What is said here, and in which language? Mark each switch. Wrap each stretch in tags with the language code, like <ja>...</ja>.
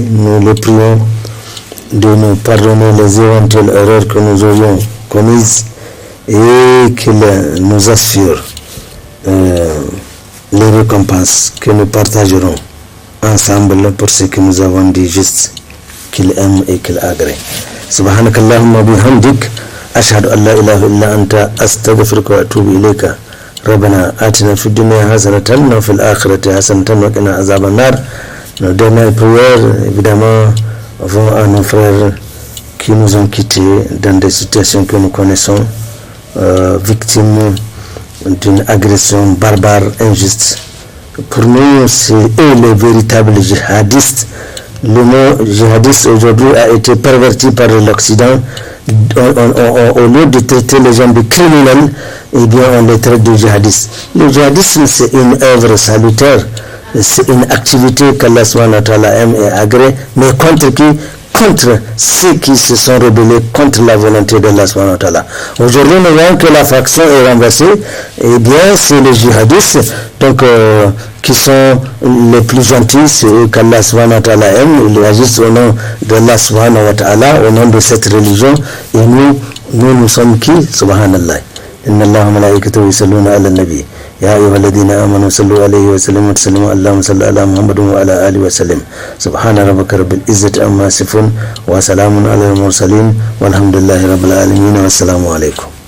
<fr>Nous le prions de nous pardonner les éventuelles erreurs que nous aurions commises et qu'il nous assure les récompenses que nous partagerons ensemble pour ce que nous avons dit juste qu'il aime et qu'il agrée.</fr> <ar>سبحانك اللهم وبحمدك أشهد أن لا إله إلا أنت أستغفرك وأتوب إليك ربنا آتنا في الدنيا حسنة وفي الآخرة حسنة وقنا عذاب النار.</ar> <fr>Nos dernières prières évidemment vont à nos frères qui nous ont quittés dans des situations que nous connaissons, victimes d'une agression barbare, injuste. Pour nous, c'est eux les véritables djihadistes. Le mot djihadiste aujourd'hui a été perverti par l'Occident. Au lieu de traiter les gens de criminels, eh bien on les traite de djihadistes. Le djihadisme, c'est une œuvre salutaire, c'est une activité qu'Allah subhanahu wa ta'ala aime et agrée, mais contre qui? Contre ceux qui se sont rebellés contre la volonté d'Allah subhanahu wa ta'ala. Aujourd'hui, nous voyons que la faction est renversée, et bien c'est les djihadistes donc, qui sont les plus gentils, c'est eux qu'Allah subhanahu wa ta'ala aime, ils agissent au nom d'Allah subhanahu wa ta'ala, au nom de cette religion, et nous sommes qui?</fr> <ar>Subhanallah. Inna Allah malaikatahu yusalluna ala nabi. يا أيها الذين آمنوا صلوا عليه وسلموا تسليما اللهم صل على محمد وعلى آله وسلم سبحان ربك رب العزة عما يصفون وسلام على المرسلين والحمد لله رب العالمين والسلام عليكم.</ar>